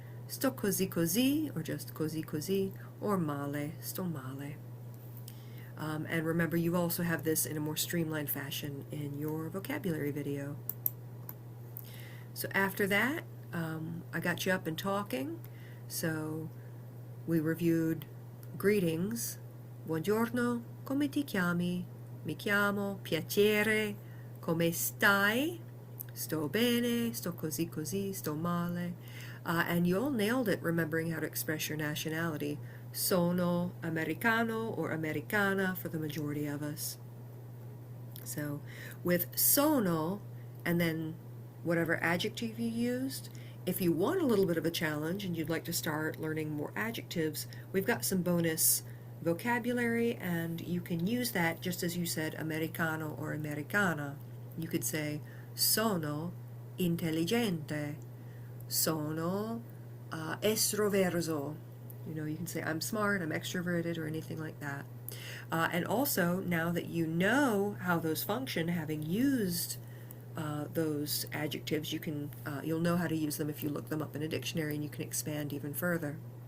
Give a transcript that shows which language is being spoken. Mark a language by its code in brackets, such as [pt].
[it] Sto così così, [en] or just [it] così così, [en] or [it] male, sto male. [en] And remember, you also have this in a more streamlined fashion in your vocabulary video. So after that, I got you up and talking. So we reviewed greetings. [it] Buongiorno, come ti chiami? Mi chiamo, piacere, come stai? Sto bene, sto così così, sto male. [en] And you all nailed it, remembering how to express your nationality. [it] Sono americano [en] or [it] americana [en] for the majority of us. So with sono and then whatever adjective you used, if you want a little bit of a challenge and you'd like to start learning more adjectives, we've got some bonus vocabulary, and you can use that just as you said americano or americana. You could say [it] sono intelligente, sono estroverso. [en] You know, you can say I'm smart, I'm extroverted, or anything like that. And also, now that you know how those function, having used those adjectives, you'll know how to use them if you look them up in a dictionary, and you can expand even further.